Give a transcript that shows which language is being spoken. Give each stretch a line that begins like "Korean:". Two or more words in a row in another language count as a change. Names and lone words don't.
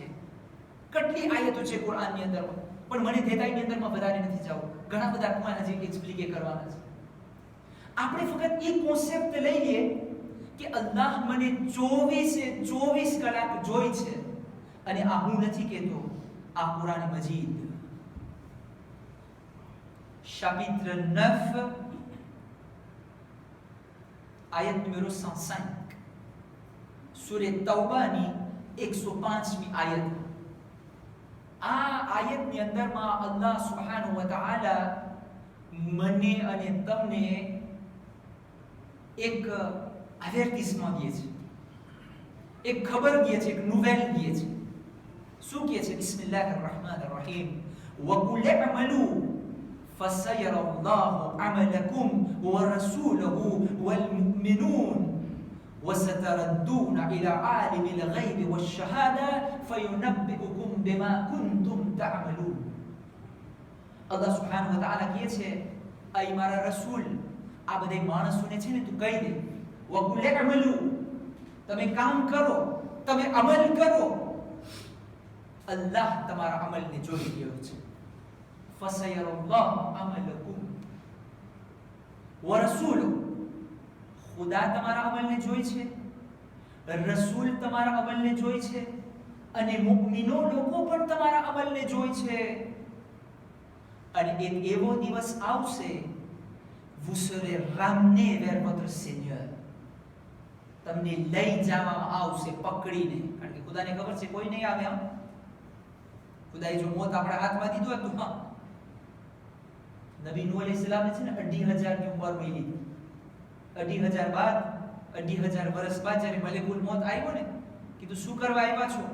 Gujarati: કેટલી આયતો છે કુરાનની અંદર, પણ મને દેતાઈની અંદરમાં વધારે નથી જાવું. ઘણા બધા પોઈન્ટ હજી એક્સપ્લિકેટ કરવાના છે. આપણે ફક્ત એ કોન્સેપ્ટ લઈ લઈએ કે અલ્લાહ મને 24 કલાક જોઈ છે, અને આ હું નથી કહેતો, આ કુરાન મજીદ
French: chapitre 9 ayat numéro 105
Gujarati: સૂરે તૌબાની 105મી આયત. આ આયતની અંદરમાં અલ્લાહ
Arabic: سبحانه وتعالى
Gujarati: મને અને તમને એક અવેર્ટિસમેન્ટ દે છે, એક ખબર દે છે, એક નોવેલ દે છે. શું કહે છે?
Arabic: بسم الله الرحمن الرحيم. وَقُلْ اعْمَلُوا فَسَيَرَى اللَّهُ عَمَلَكُمْ وَرَسُولُهُ وَالْمُؤْمِنُونَ وَسَتَرَدُّونَ إِلَى عَالِمِ الْغَيْبِ وَالشَّهَادَةِ فَيُنَبِّئُكُم بِمَا كُنتُمْ تَعْمَلُونَ.
Gujarati: અલ્લાહ
Arabic: سبحانه وتعالى
Gujarati: કહે છે, અય મારા રસૂલ, આ બધા માણસોને છે ને તું કહી દે,
Arabic: وَقُلْ اعْمَلُوا,
Gujarati: તમે કામ કરો, તમે અમલ કરો. અલ્લાહ તમારા અમલને જોઈ રહ્યો છે.
Arabic: فسيرى الله عملكم ورسوله,
Gujarati: ખુદા તમારા અમલને જોઈ છે, રસૂલ તમારા અમલને જોઈ છે, અને મુમિનો લોકો પણ તમારા અમલને જોઈ છે. અને એક એવો દિવસ આવશે,
French: vous serez ramenés vers votre Seigneur,
Gujarati: તમને લઈ જવામાં આવશે પકડીને. કારણ કે ખુદાને ખબર છે કોઈ નહીં આવે. ખુદાએ જો મોત આપણા હાથમાં દીધો હતું, નબી નૂહ અલૈહિસ્સલામને છે ને 2500 ની ઉંમર મળી. 2500 બાદ 2500 વર્ષ બાદ જ્યારે મલેકુલ મોત આવ્યો ને, કીધું શું કરવા આવ્યા છો?